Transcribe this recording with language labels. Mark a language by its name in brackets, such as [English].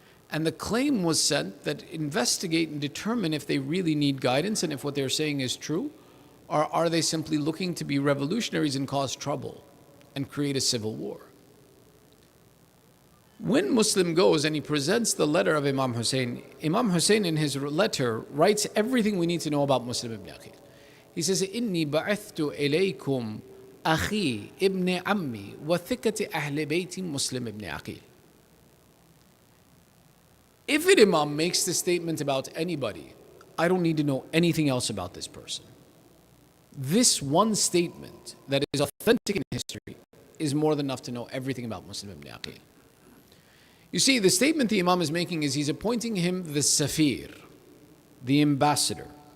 [English] And the claim was sent that investigate and determine if they really need guidance and if what they're saying is true, or are they simply looking to be revolutionaries and cause trouble and create a civil war. When Muslim goes and he presents the letter of Imam Hussain in his letter writes everything we need to know about Muslim ibn Aqeel. He says, [Arabic] إِنِّي بَعِثْتُ إِلَيْكُمْ أَخِي ibn عَمِّي وَثِقَةِ أَهْلِ بَيْتِ Muslim ibn Aqeel. [English] If an Imam makes this statement about anybody, I don't need to know anything else about this person. This one statement that is authentic in history is more than enough to know everything about Muslim ibn Aqeel. You see, the statement the Imam is making is he's appointing him the Safir, the ambassador.